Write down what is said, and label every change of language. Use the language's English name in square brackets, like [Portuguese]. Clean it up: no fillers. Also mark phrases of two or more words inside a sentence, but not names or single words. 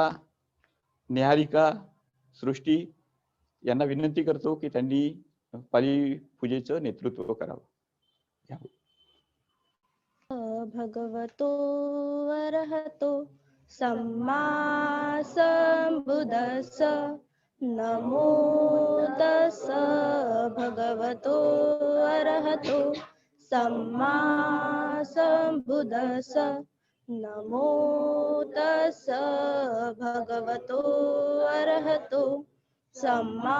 [Marathi] निहारिका, सृष्टी यांना विनंती करतो की त्यांनी पाली पूजेचं नेतृत्व करावं. [Pali] भगवतो अरहतो सम्मा संबुद्दस्स नमो तस्स भगवतो अरहतो सम्मा संबुद्दस्स नमो तस्स भगवतो अरहतो सम्मा